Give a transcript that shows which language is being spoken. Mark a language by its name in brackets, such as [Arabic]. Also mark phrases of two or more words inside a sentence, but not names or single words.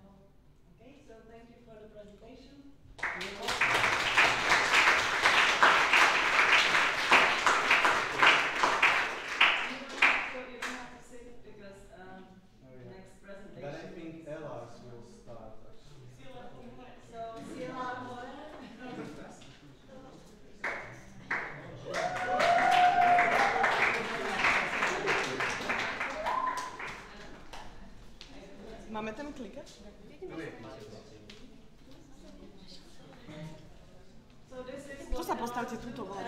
[English] Okay, so thank you for the presentation. So you don't have to sit because the next presentation. Then I think Elas will start. So, Sila, [Slovak] Máme tam klikač? Tu sa postavte túto vládu.